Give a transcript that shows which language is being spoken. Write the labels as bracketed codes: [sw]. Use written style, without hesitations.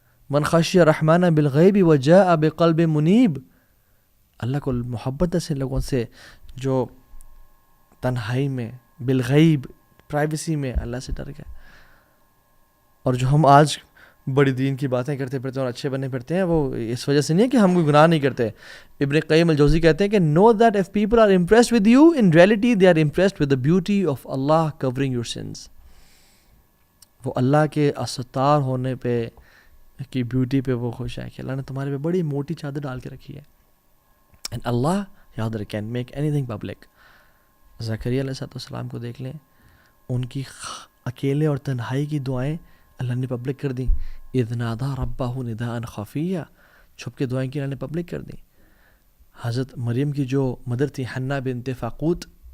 [ar] من خشی الرحمن بالغیب وجاء بقلب منیب, [ur] اللہ کو محبت ہے ان لوگوں سے جو تنہائی میں بالغیب پرائیویسی میں اللہ سے ڈر گئے. اور جو ہم آج بڑی دین کی باتیں کرتے پھرتے ہیں اور اچھے بنے پھرتے ہیں, وہ اس وجہ سے نہیں ہے کہ ہم کوئی گناہ نہیں کرتے. [en] Ibn Qayyim al Jawzi [ur] کہتے ہیں کہ [en] know that if people are impressed with you, in reality they are impressed with the beauty of Allah covering your sins. [ur] وہ اللہ کے استار ہونے پہ کی بیوٹی پہ وہ خوش ہے کہ اللہ نے تمہارے پہ بڑی موٹی چادر ڈال کے رکھی ہے. [en] and Allah [ur] یاد رکھیں [en] can make anything public. [ur] زکریا علیہ السلام کو دیکھ لیں, ان کی اکیلے اور تنہائی کی دعائیں اللہ نے پبلک کر دیں. [ar] اذ نادى ربه نداء خفیا, [ur] چھپ کے دعائیں کی اللہ نے پبلک کر دیں. حضرت مریم کی جو مدر تھی حنا بنت فاقوت,